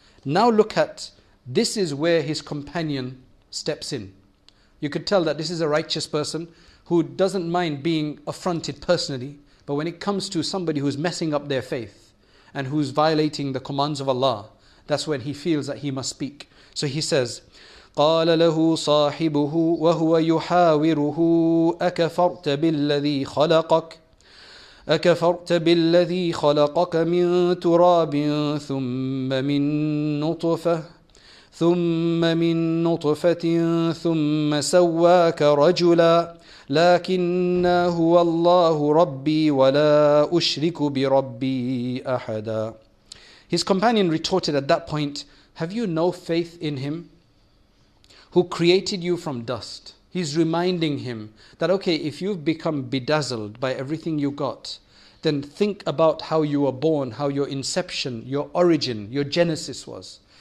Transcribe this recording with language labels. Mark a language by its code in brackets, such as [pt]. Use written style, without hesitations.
[en] Now look at, this is where his companion steps in. You could tell that this is a righteous person who doesn't mind being affronted personally, but when it comes to somebody who's messing up their faith and who's violating the commands of Allah, that's when he feels that he must speak. So he says, [ar] قال له صاحبه وهو يحاوره أكفرت بالذي خلقك أكفرت بالذي خلقك من تراب ثم من نطفة ثم سواك رجلا لكن هو الله ربي ولا أشرك بربي أحدا. [en] His companion retorted at that point, have you no faith in him who created you from dust? He's reminding him that, okay, if you've become bedazzled by everything you got, then think about how you were born, how your inception, your origin, your genesis was.